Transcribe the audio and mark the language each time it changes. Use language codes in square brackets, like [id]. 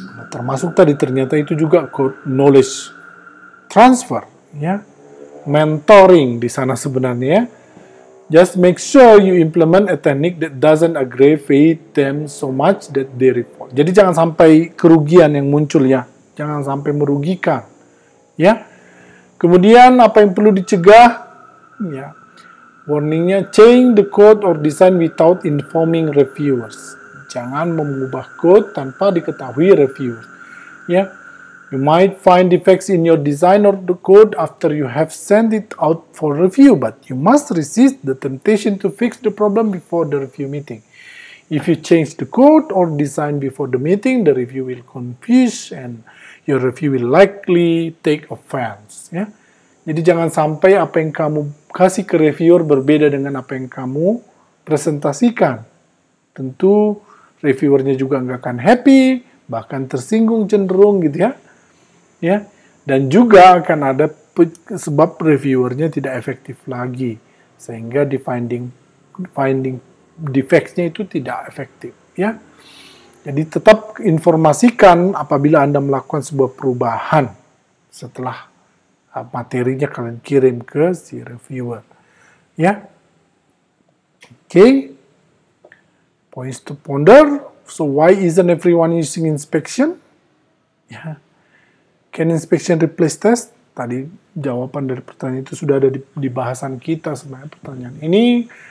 [id] Termasuk tadi ternyata itu juga code knowledge transfer, ya, mentoring di sana sebenarnya. [en] Just make sure you implement a technique that doesn't aggravate them so much that they report. [id] Jadi jangan sampai kerugian yang muncul, ya, jangan sampai merugikan, ya. Kemudian apa yang perlu dicegah, ya. Warningnya, [en] change the code or design without informing reviewers. [id] Jangan mengubah code tanpa diketahui reviewers. [en] Ya, you might find defects in your design or the code after you have sent it out for review, but you must resist the temptation to fix the problem before the review meeting. If you change the code or design before the meeting, the review will confuse and your review will likely take offense. [id] Ya. Jadi jangan sampai apa yang kamu kasih ke reviewer berbeda dengan apa yang kamu presentasikan. Tentu reviewernya juga nggak akan happy, bahkan tersinggung cenderung, gitu ya. Ya, dan juga akan ada sebab reviewernya tidak efektif lagi, sehingga di finding defects-nya itu tidak efektif, ya. Jadi tetap informasikan apabila Anda melakukan sebuah perubahan setelah materinya kalian kirim ke si reviewer, ya. Oke. [en] Points to ponder. So why isn't everyone using inspection? Ya. Can inspection replace test? [id] Tadi jawaban dari pertanyaan itu sudah ada di bahasan kita sebenarnya pertanyaan ini.